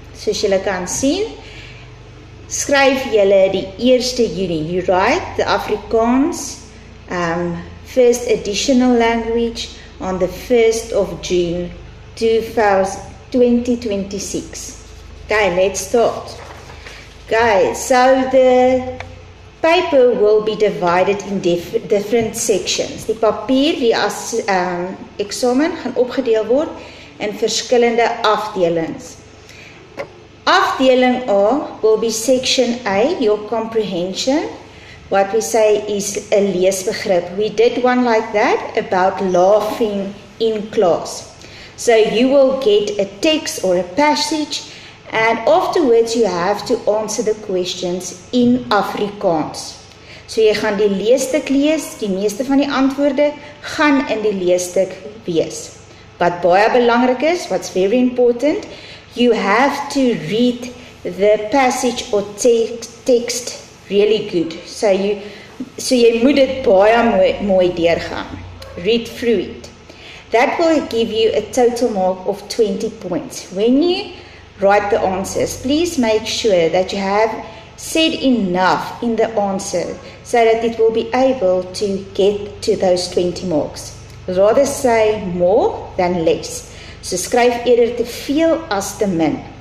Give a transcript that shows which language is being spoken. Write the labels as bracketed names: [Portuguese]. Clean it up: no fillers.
[Afrikaans] Soos julle kan sien, skryf julle die 1 Junie. [English] You write the Afrikaans first additional language on the 1st of June 2026. Okay, let's start. Okay, so the paper will be divided in different sections. [Afrikaans] Die papier, die eksamen gaan opgedeel word in verskillende afdelings. [English] Afdeling A will be section A, your comprehension. What we say is a leesbegrip. We did one like that about laughing in class. So you will get a text or a passage, and afterwards you have to answer the questions in Afrikaans. [Afrikaans] So jy gaan die leesstuk lees, die meeste van die antwoorde gaan in die leesstuk wees. Wat baie belangrik is, [English] what's very important, you have to read the passage or text really good. [Afrikaans] So jy moet dit baie mooi deurgaan. [English] Read through it. That will give you a total mark of 20 points. When you write the answers, please make sure that you have said enough in the answer so that it will be able to get to those 20 marks. Rather say more than less. [Afrikaans] So skryf eerder te veel as te min.